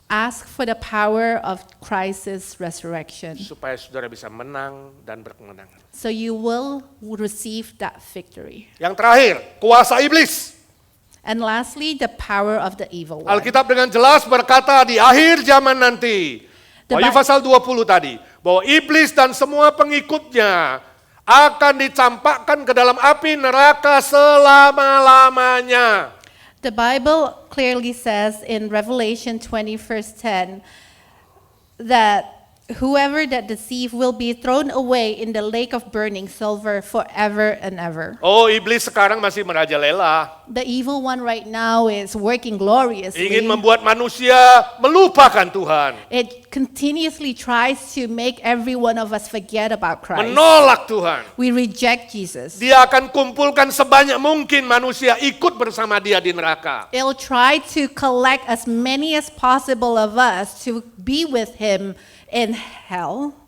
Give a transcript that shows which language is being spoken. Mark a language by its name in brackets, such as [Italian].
[English] Ask for the power of Christ's resurrection, [Indonesian] Supaya saudara bisa menang dan berkemenangan. [English] so you will receive that victory. [Indonesian] Yang terakhir, kuasa iblis. [English] And lastly, the power of the evil one. [Indonesian] Alkitab dengan jelas berkata di akhir zaman nanti, Wahyu pasal 20 tadi, bahwa iblis dan semua pengikutnya akan dicampakkan ke dalam api neraka selama-lamanya. [English] The Bible clearly says in Revelation 20 verse 10 that whoever that deceive will be thrown away in the lake of burning sulfur forever and ever. [Indonesian] Oh, iblis sekarang masih merajalela, [English] The evil one right now is working gloriously. [Indonesian] ingin membuat manusia melupakan Tuhan, [English] It continuously tries to make every one of us forget about Christ. [Indonesian] menolak Tuhan. [English] We reject Jesus. [Indonesian] Dia akan kumpulkan sebanyak mungkin manusia ikut bersama dia di neraka. [English] It'll try to collect as many as possible of us to be with him in hell.